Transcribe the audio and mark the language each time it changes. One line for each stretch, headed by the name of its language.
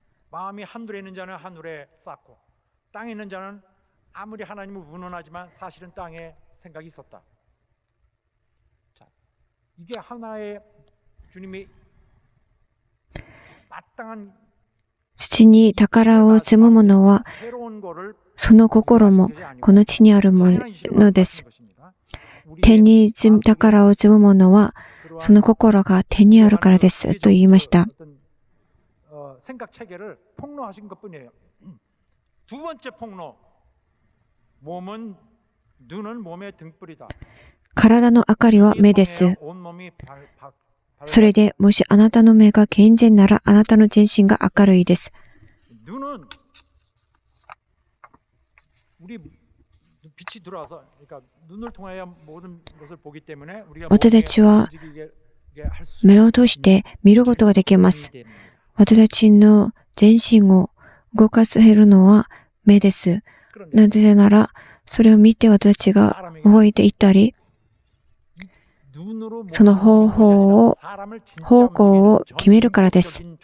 Korean: 마음이 하늘에 있는 자는 하늘에 쌓고 땅에 있는 자는 아무리 하나님을 운운하지만 사실은 땅에 생각이 있었다. 자, 이게 하나의 주님이 마땅한
Japanese: 土に宝を積む者は、
Korean: 새로운 거를
Japanese: その心もこの地にあるものです。天に宝を積む者は、その心が天にあるからですと言いました。
Korean: 생각 체계를 폭로하신 것뿐이에요. 두 번째 폭로. 몸은 눈은 몸의 등불이다.
Japanese: 体の明かりは目です。
Korean: 온 몸이
Japanese: それでもしあなたの目が健全ならあなたの全身が明るいです。
Korean: 눈은 우리 빛이 들어와서 그러니까 눈을 통하여 모든 것을 보기 때문에 우리가
Japanese: 私たちは目を通して見ることができます。私たちの全身を動かせるのは目です。なぜなら、それを見て私たちが動いていったり、その方向を決めるからです。